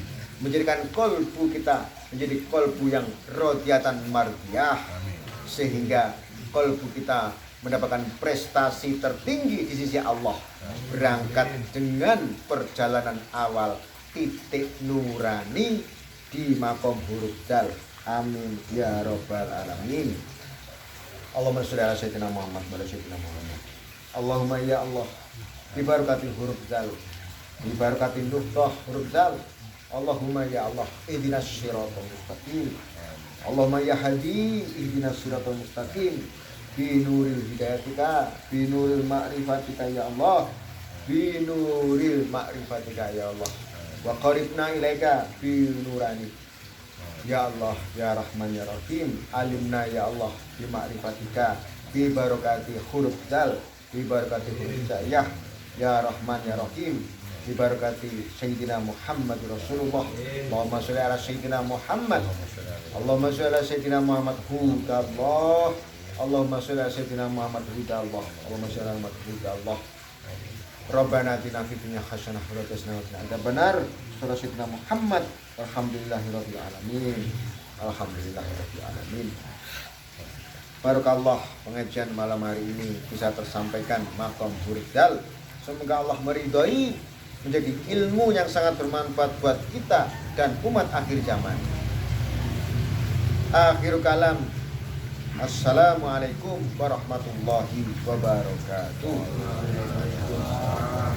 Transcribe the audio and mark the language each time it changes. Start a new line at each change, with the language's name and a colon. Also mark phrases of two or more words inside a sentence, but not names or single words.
Indonesian: Menjadikan kolbu kita menjadi kolbu yang
Arabic: راضية مرضية,
Indonesian: sehingga kolbu kita mendapatkan prestasi tertinggi di sisi Allah, berangkat dengan perjalanan awal titik nurani di makom huruf dal.
Arabic: آمين يا رب العالمين اللهم صل على سيدنا محمد وعلى سيدنا محمد. اللهم يا الله ببركة حرف دال ببركة نقطة حرف دال. اللهم يا الله اهدنا الصراط المستقيم. اللهم يا هادي اهدنا الصراط المستقيم. بنور هدايتك بنور معرفتك يا الله بنور معرفتك يا الله وقربنا إليك بنوراني يا الله يا رحمن يا رحيم. علمنا يا الله بمعرفتك ببركة حرف دال ببركة حرف هداية يا رحمن يا رحيم ببركة سيدنا محمد رسول الله. اللهم صل على سيدنا محمد اللهم صل على سيدنا محمد هدى الله اللهم صل على سيدنا محمد هدى الله اللهم صل على محمد هدى الله. ربنا آتنا في الدنيا حسنة وقنا عذاب النار. صلى الله سيدنا محمد الحمد لله رب العالمين. الحمد لله رب العالمين.
Indonesian: Barakallah pengajian malam hari ini bisa tersampaikan maqam hurdal. Semoga Allah meridhai, menjadi ilmu yang sangat bermanfaat buat kita dan umat akhir zaman.
Arabic: آخر كلام. السلام عليكم ورحمة الله وبركاته.